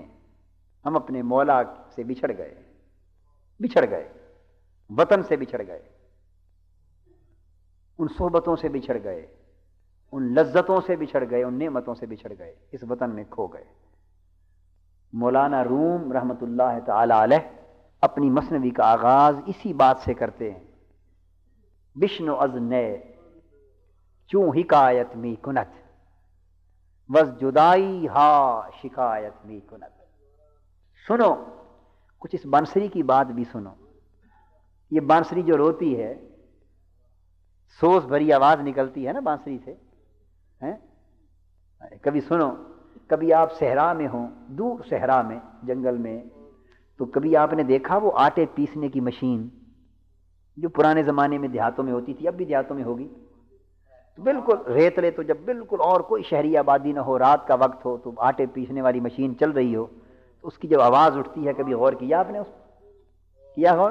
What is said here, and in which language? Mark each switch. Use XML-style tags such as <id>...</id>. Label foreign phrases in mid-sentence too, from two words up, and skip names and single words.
<ur>ہم اپنے مولا سے بچھڑ گئے، بچھڑ گئے، وطن سے بچھڑ گئے، ان صحبتوں سے بچھڑ گئے، ان لذتوں سے بچھڑ گئے، ان نعمتوں سے بچھڑ گئے، اس وطن میں کھو گئے۔ مولانا روم رحمۃ اللہ تعالی علیہ اپنی مثنوی کا آغاز اسی بات سے کرتے ہیں،</ur> <fa>بشنو از نے چوں حکایت می کنت وز جدائی ہا شکایت می کنت۔</fa> <ur>سنو کچھ اس بانسری کی بات بھی سنو۔ یہ بانسری جو روتی ہے، سوز بھری آواز نکلتی ہے نا بانسری سے، کبھی سنو، کبھی آپ صحرا میں ہوں، دور صحرا میں، جنگل میں، تو کبھی آپ نے دیکھا وہ آٹے پیسنے کی مشین جو پرانے زمانے میں دیہاتوں میں ہوتی تھی، اب بھی دیہاتوں میں ہوگی، تو بالکل ریتلے تو جب بالکل اور کوئی شہری آبادی نہ ہو، رات کا وقت ہو، تو آٹے پیسنے والی مشین چل رہی ہو، تو اس کی جب آواز اٹھتی ہے، کبھی غور کیا آپ نے، اس کیا غور؟</ur>